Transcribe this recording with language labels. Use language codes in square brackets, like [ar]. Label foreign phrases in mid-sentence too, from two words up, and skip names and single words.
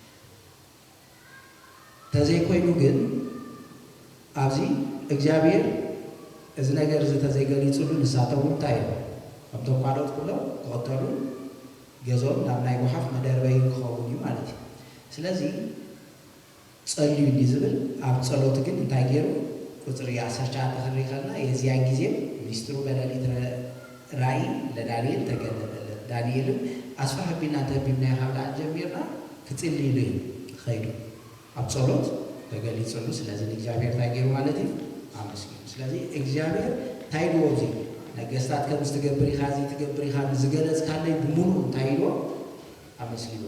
[ti] ተዘይኮይኑ ግን ኣብዚ እግዚአብሔር እዚ ነገር እዚ ተዘይገሊፅሉ ንሳተው እንታይ እዩ ከምቶም ካልኦት ኩሎም ክቕተሉ ገዞም ናብ ናይ ጎሓፍ መደርበይ ክኸውን እዩ ማለት እዩ ስለዚ ጸልዩ እንዲ ዝብል ኣብ ጸሎት ግን እንታይ ገይሩ ቁፅሪ 19 ክርኢ ከለና [am] የዚያን ጊዜ ሚስጥሩ በሌሊት ራእይ ለዳንኤል ተገለጠለት [ti] ዳንኤልም ኣስፋ ሕቢና ተቢብና ካብ ላዕሊ ጀሚርና ክጽልይሉ እዩ ኸይዱ ኣብ ጸሎት ተገሊፅሉ ስለዚ ንእግዚአብሔር እንታይ ገይሩ ማለት እዩ ኣመስጊኑ ስለዚ እግዚአብሔር እንታይ ኢልዎ እዚ ነገስታት ከም ዝትገብር ኢኻ እዚ ትገብር ኢኻ ዝገለጽካለይ ብሙሉእ እንታይ ኢልዎ ኣመስጊኑ